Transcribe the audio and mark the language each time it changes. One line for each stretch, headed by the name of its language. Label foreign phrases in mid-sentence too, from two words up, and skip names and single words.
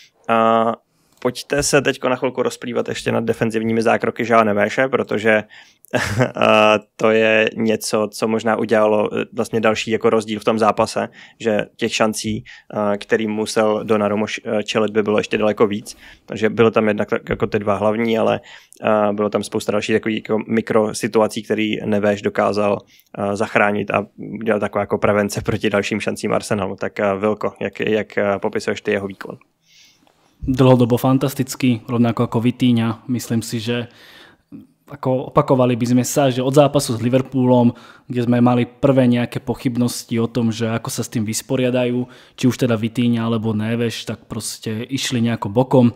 Czech: Pojďte se teď na chvilku rozplývat ještě nad defenzivními zákroky Joao Nevéše, protože to je něco, co možná udělalo vlastně další jako rozdíl v tom zápase, že těch šancí, kterým musel Donnarumma čelit, by bylo ještě daleko víc. Takže bylo tam jednak jako ty dva hlavní, ale bylo tam spousta dalších takových jako mikrosituací, který Nevéš dokázal zachránit a udělat taková jako prevence proti dalším šancím Arsenalu. Tak Vilko, jak popisuješ ty jeho výkon?
Slovak: Dlhodobo fantastický, rovnako ako Vitíňa. Myslím si, že ako opakovali by sme sa, že od zápasu s Liverpoolom, kde sme mali prvé nejaké pochybnosti o tom, že ako sa s tým vysporiadajú, či už teda Vitíňa alebo Neves, tak proste išli nejako bokom.